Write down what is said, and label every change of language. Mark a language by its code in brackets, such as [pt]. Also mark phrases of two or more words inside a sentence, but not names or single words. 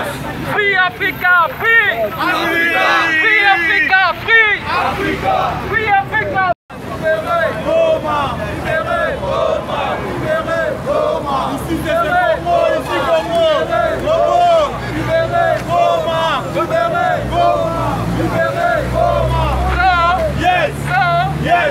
[en] Free Africa, free Africa, free Africa, free Africa, free Africa. [fr] Libérez Goma, libérez Goma, libérez Goma, libérez Congo, libérez Goma, libérez Goma, libérez Goma. [en] Yes, yes.